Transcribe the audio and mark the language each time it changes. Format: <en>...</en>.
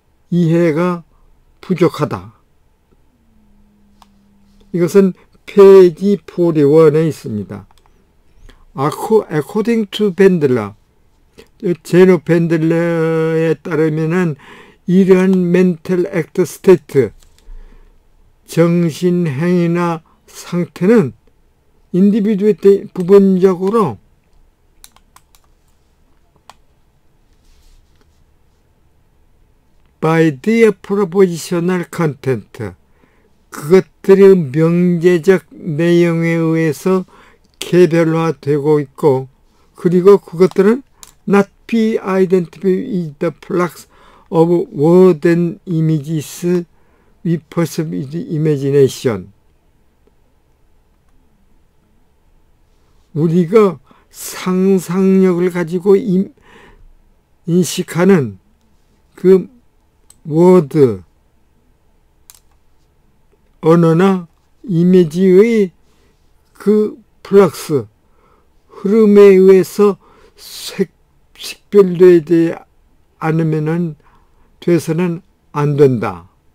<ko>이해가 부족하다. 이것은 페이지 41에 있습니다.</ko> <en>According to</en> <ko>밴들러, 제노 밴들러에 따르면은 이러한</ko> <en>mental act state,</en> <ko>정신행위나 상태는 인디비두에 부분적으로</ko> <en>by their propositional content,</en> <ko>그것들의 명제적 내용에 의해서 개별화되고 있고, 그리고 그것들은</ko> <en>not be identified with the flux of words and images we perceive with imagination.</en> <ko>우리가 상상력을 가지고 인식하는 그 워드, 언어나 이미지의 그 플럭스, 흐름에 의해서 식별되지 않으면은 돼서는 안 된다.</ko>